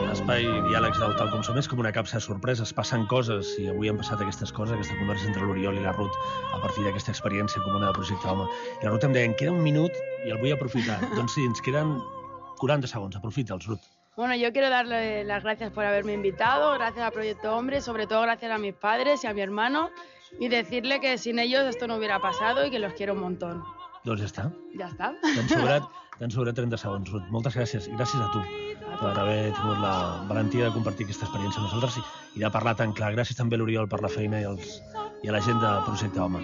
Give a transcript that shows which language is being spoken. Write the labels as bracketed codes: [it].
[ca] I diàlegs del tal com som és com una capsa de sorpreses. Passen coses i avui han passat aquestes coses, aquesta conversa entre l'Oriol i la Rut a partir d'aquesta experiència comuna de Projecte Home. I la Rut em deia, em queda un minut i el vull aprofitar. Doncs sí, ens queden 40 segons. Aprofita'ls, Rut. [es] Bueno, yo quiero darle las gracias por haberme invitado, gracias a Proyecto Hombre, sobre todo gracias a mis padres y a mi hermano, Y decirle que sin ellos esto no hubiera pasado y que los quiero un montón. [ca] Doncs ja està. Ja està. T'han sobrat 30 segons, Ruth. Moltes gràcies. I gràcies a tu per haver tingut la valentia de compartir aquesta experiència amb nosaltres i de parlar tan clar. Gràcies també a l'Oriol per la feina i a la gent de Projecte Home.